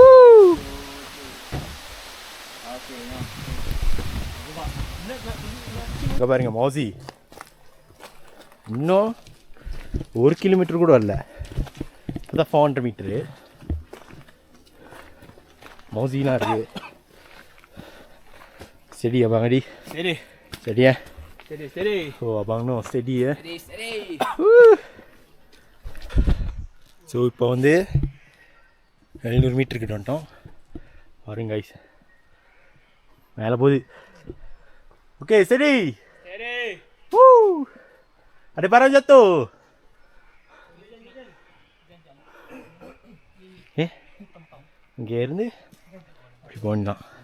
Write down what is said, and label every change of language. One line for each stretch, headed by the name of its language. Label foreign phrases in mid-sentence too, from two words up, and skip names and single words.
Tamil: இங்கே பாருங்க மௌசி, இன்னும் 1 கிலோமீட்டர் கூட வரல, அதான் 400 மீட்டரு. மௌசிலாம் இருக்குது.
Malay: Steady abang Adi. Steady. Steady ya. Steady. Oh abang no steady ya. Steady.
Tamil: ஸோ இப்போ வந்து 700 மீட்டர் கிட்ட வந்துட்டோம். பாருங்க கைஸ், மேலே போகுது.
English: okay steady.
Malay: Ada barang jatuh.
Tamil: இங்கே இருந்து இப்படி போகணும்.